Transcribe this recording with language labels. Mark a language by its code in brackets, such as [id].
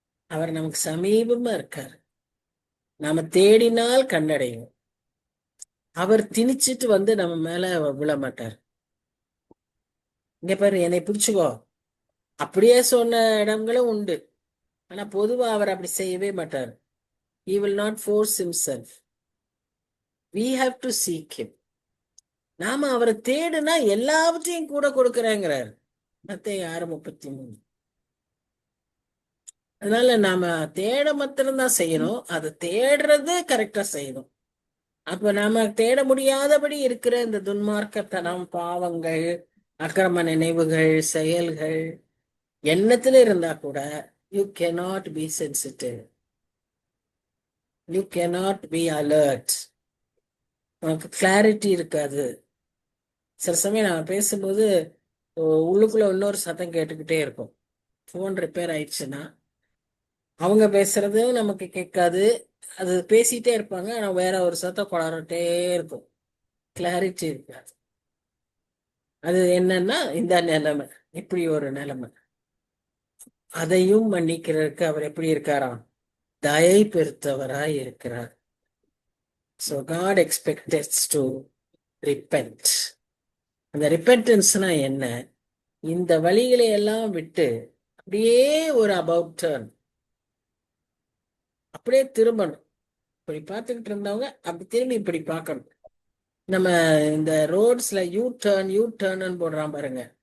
[ta] அவர் நமக்கு சமீபமா இருக்கார். நாம தேடினால் கண்டடையும். அவர் திணிச்சிட்டு நம்ம மேல விழ மாட்டார். இங்க பாரு, என்னை பிடிச்சுக்கோ அப்படியே சொன்ன இடங்களும் உண்டு. ஆனா பொதுவா அவர் அப்படி செய்யவே மாட்டார். [en] He will not force himself. We have to seek him. [ta] நாம அவரை தேடுனா எல்லாவற்றையும் கூட கொடுக்கிறேங்கிறார். மத்தேயு 6:33. அதனால நாம தேட மாத்திரம்தான் செய்யணும். அது தேடுறது கரெக்டா செய்யணும். அப்ப நாம தேட முடியாதபடி இருக்கிற இந்த துன்மார்க்கத்தனம், பாவங்கள், அக்கிரம நினைவுகள், செயல்கள் எண்ணத்துல இருந்தா கூட [en] you cannot be sensitive. You cannot be alert. [ta] உனக்கு கிளாரிட்டி இருக்காது. சில சமயம் நான் பேசும்போது உள்ளுக்குள்ள இன்னொரு சத்தம் கேட்டுக்கிட்டே இருக்கும். ஃபோன் ரிப்பேர் ஆயிடுச்சுன்னா அவங்க பேசுறது நமக்கு கேட்காது. அது பேசிட்டே இருப்பாங்க, ஆனா வேற ஒரு சத்தம் குளறிட்டே இருக்கும். கிளாரிட்டி இருக்காது. அது என்னன்னா இந்த நிலைமை, இப்படி ஒரு நிலைமை. அதையும் மன்னிக்கிறதுக்கு அவர் எப்படி இருக்காராம்? தயை பெருத்தவராய் இருக்கிறார். [en] So God expects us to repent. [ta] அந்த ரிப்பென்டன்ஸ்னா என்ன? இந்த வழிகளை எல்லாம் விட்டு அப்படியே ஒரு அபவுட் டர்ன், அப்படியே திரும்பணும். இப்படி பார்த்துக்கிட்டு இருந்தவங்க அப்படி திரும்பி இப்படி பார்க்கணும். நம்ம இந்த ரோட்ஸ்ல யூ டர்ன் போடுறான் பாருங்க.